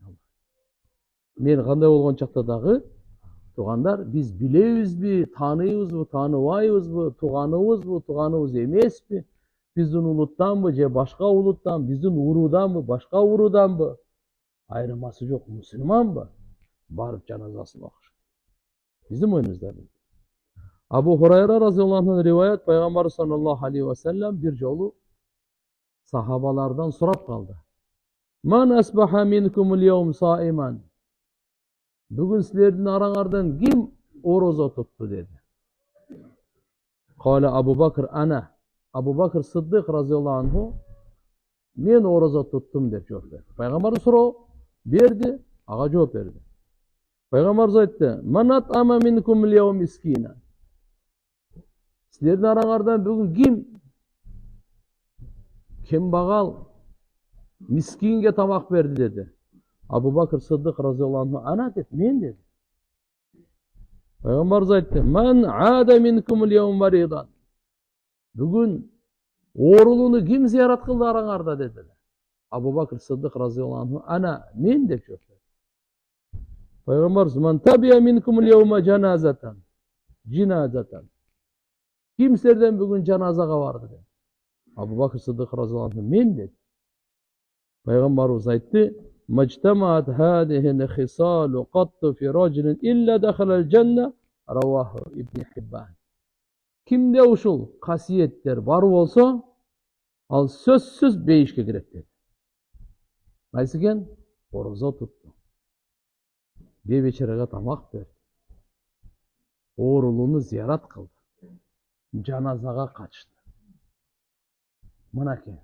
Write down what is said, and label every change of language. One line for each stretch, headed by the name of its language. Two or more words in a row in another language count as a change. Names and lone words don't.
Kyrgyz: Мен кандай болгон чакта дагы тугандар, биз билебизби, тааныйбызбы, тааныбайбызбы, туганыбыз эмеспи, биздин улуттанбы же башка улуттан, биздин урууданбы, башка урууданбы, айырмасы жок, мусулманбы, барып жаназасын окуш. Биздин мойнубузда. Абу Хурайра
Arabic: رضي الله عنه
Kyrgyz: риваят, пайгамбар
Arabic: صلى الله عليه وسلم
Kyrgyz: бир жолу сахабалардан сурап калды.
Arabic: من أصبح منكم اليوم صائما.
Kyrgyz: Бүгүн силердин араңардан ким орозо тутту деди.
Arabic: قال أبو بكر أنا.
Kyrgyz: Абу Бакр Сиддик
Arabic: رضي الله عنه,
Kyrgyz: мен орозо туттум деп жооп берди. Пайгамбар суроо берди, ага жооп берди. Пайгамбар айтты:
Arabic: "من أطعم منكم اليوم مسكينا."
Kyrgyz: Силердин араңардан бүгүн ким багал мискинге тамак берди деди. Абу Бакр Сиддик
Arabic: رضي الله عنه أنا
Kyrgyz: деди, мен деди. Пайгамбар айтты:
Arabic: "من عاد منكم اليوم مريضا."
Kyrgyz: Бүгүн оорулууну ким зыярат кылды араңарда деди. Абу Бакр Сиддик
Arabic: رضي الله عنه أنا,
Kyrgyz: мен деп жооп берди. Пайгамбар:
Arabic: "من تبع منكم اليوم جنازة." Джиназатан.
Kyrgyz: Ким силерден бүгүн жаназага барды деди. Абу Бакр Сиддик
Arabic: رضي الله عنه
Kyrgyz: мен деди. Пайгамбарыбыз айтты:
Arabic: "ما اجتمعت هذه الخصال قط في رجل إلا دخل الجنة." رواه ابن حبان.
Kyrgyz: Kimde ушул касиеттер бар болсо, Ал сөзсүз бейишке кирет dedi. Кайсы экен? Орозо тутту. Бейбечарага тамак берди. Оорулууну зыярат кылды. Жаназага катышты. Мынакей.